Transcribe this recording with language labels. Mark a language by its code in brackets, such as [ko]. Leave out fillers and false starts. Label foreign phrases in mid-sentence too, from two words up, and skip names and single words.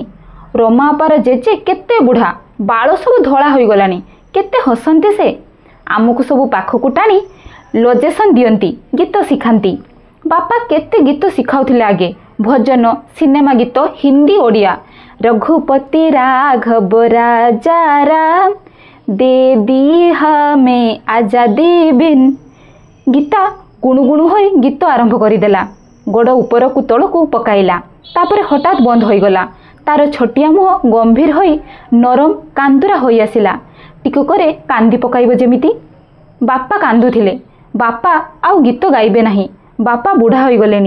[or] ରମା ଅପାର ଜେଜେ କେତେ ବୁଢ଼ା, ବାଳ ସବୁ ଧଳା ହୋଇଗଲାଣି। କେତେ ହସନ୍ତି ସେ। ଆମକୁ ସବୁ ପାଖକୁ ଟାଣି ଲୋଜେସନ୍ ଦିଅନ୍ତି, ଗୀତ ଶିଖାନ୍ତି। ବାପା କେତେ ଗୀତ ଶିଖାଉଥିଲେ ଆଗେ, ଭଜନ, ସିନେମା ଗୀତ, ହିନ୍ଦୀ, ଓଡ଼ିଆ। [hi] रघुपति राघव राजा राम, दे दी हमें आजादी बिन। [or] गीता ଗୁଣୁଗୁଣୁ ହୋଇ ଗୀତ ଆରମ୍ଭ କରିଦେଲା। ଗୋଡ଼ ଉପରକୁ ତଳକୁ ପକାଇଲା। ତାପରେ ହଠାତ୍ ବନ୍ଦ ହୋଇଗଲା। ତାର ଛୋଟିଆ ମୁହଁ ଗମ୍ଭୀର ହୋଇ ନରମ କାନ୍ଦୁରା ହୋଇ ଆସିଲା। ଟିକକରେ କାନ୍ଦି ପକାଇବ ଯେମିତି। ବାପା କାନ୍ଦୁଥିଲେ। ବାପା ଆଉ ଗୀତ ଗାଇବେ ନାହିଁ। ବାପା ବୁଢ଼ା ହୋଇଗଲେଣି।